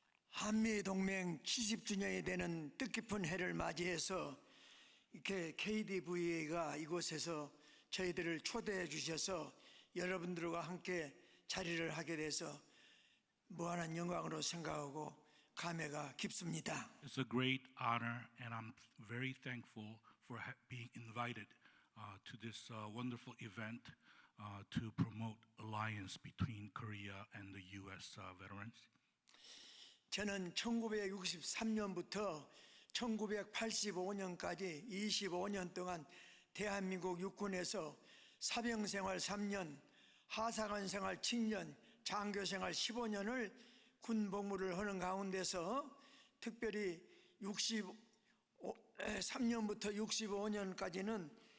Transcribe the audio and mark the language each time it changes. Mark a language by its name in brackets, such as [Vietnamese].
[Korean] 한미동맹 70주년이 되는 뜻깊은 해를 맞이해서 이렇게 KDVA가 이곳에서 저희들을 초대해 주셔서 여러분들과 함께 자리를 하게 돼서 무한한 영광으로 생각하고 감회가 깊습니다. [English] It's a great honor, and I'm very thankful for being invited to this wonderful event to promote alliance between Korea and the U.S. Veterans. [Korean] 저는 1963년부터 1985년까지 25년 동안 대한민국 육군에서 사병생활 3년, 하사관 생활 7년, 장교생활 15년을 군 복무를 하는 가운데서 특별히 63년부터 65년까지는